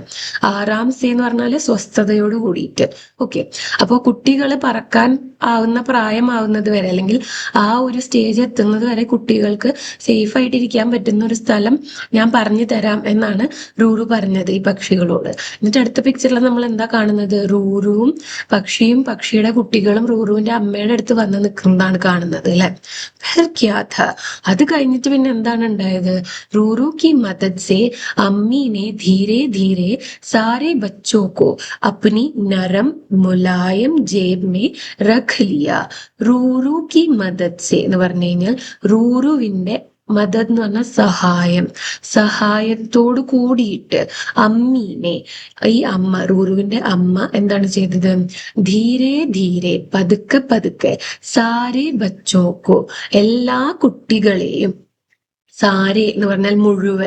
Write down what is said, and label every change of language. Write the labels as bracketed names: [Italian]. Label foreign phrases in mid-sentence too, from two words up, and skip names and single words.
[Hindi] आराम से [Malayalam] എന്ന് പറഞ്ഞാൽ സ്വസ്ഥതയോട് കൂടിയിട്ട്. ഓക്കെ, അപ്പോൾ കുട്ടികൾ പറക്കാൻ ആവുന്ന പ്രായമാവുന്നത് വരെ അല്ലെങ്കിൽ ആ ഒരു സ്റ്റേജ് എത്തുന്നത് വരെ കുട്ടികൾക്ക് സേഫ് ആയിട്ട് ഇരിക്കാൻ പറ്റുന്ന ഒരു സ്ഥലം ഞാൻ പറഞ്ഞു തരാം എന്നാണ് റൂറു പറഞ്ഞത് ഈ പക്ഷികളോട്. എന്നിട്ട് അടുത്ത പിക്ചറിൽ നമ്മൾ എന്താ കാണുന്നത്? റൂറുവും പക്ഷിയും പക്ഷിയുടെ കുട്ടികളും റൂറുവിന്റെ അമ്മയുടെ അടുത്ത് വന്ന് നിൽക്കുന്നതാണ് കാണുന്നത് അല്ലെ. അത് കഴിഞ്ഞിട്ട് പിന്നെ എന്താണ് ഉണ്ടായത്? [Hindi] റൂറു की मदद से अम्मी ने धीरे धीरे सारे बच्चों को अपनी नरम मुलायम जेब में रख लिया. [Malayalam] റൂറു [Hindi] की मदद से [Malayalam] എന്ന് പറഞ്ഞു കഴിഞ്ഞാൽ റൂറുവിന്റെ മദത് എന്ന് പറഞ്ഞാൽ സഹായം, സഹായത്തോട് കൂടിയിട്ട് അമ്മീനെ ഈ അമ്മ റൂറുവിന്റെ അമ്മ എന്താണ് ചെയ്തത്? [Hindi] धीरे धीरे [Malayalam] പതുക്കെ പതുക്കെ [Hindi] सारे बच्चों को [Malayalam] എല്ലാ കുട്ടികളെയും, സാരെ എന്ന് പറഞ്ഞാൽ മുഴുവൻ,